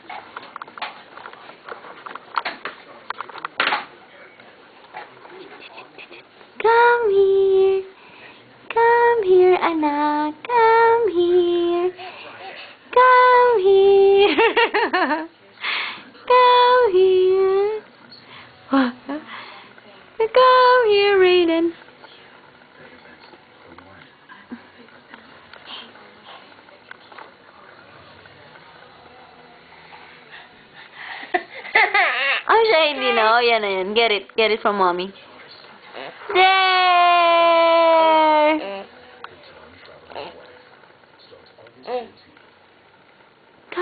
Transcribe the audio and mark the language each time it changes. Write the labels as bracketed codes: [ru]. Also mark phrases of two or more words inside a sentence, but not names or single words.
[en] Come here, anak. Come here. Come here. Come here, Raiden. [tl] Oh, siya hindi na. Oh, yan na yan. [en] Get it from mommy. There!